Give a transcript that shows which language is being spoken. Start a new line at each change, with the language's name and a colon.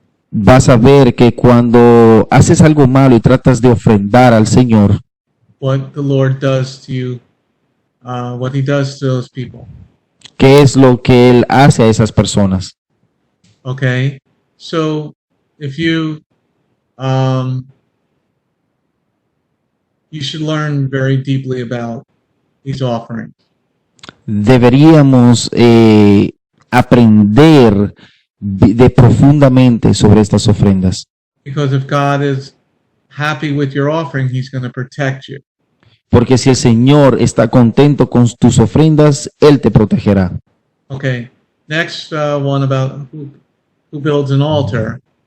Spanish: vas a ver que cuando haces algo malo y tratas de ofrendar al Señor,
English: what the Lord does to you, what He does to those people.
Spanish: ¿qué es lo que Él hace a esas personas?
English: Okay, so if you should learn very deeply about these offerings.
Spanish: Deberíamos aprender profundamente sobre estas ofrendas.
English: Because if God is happy with your offering, He's going to protect you.
Spanish: Porque si el Señor está contento con tus ofrendas, Él te protegerá.
English: Okay, next one about who builds an altar.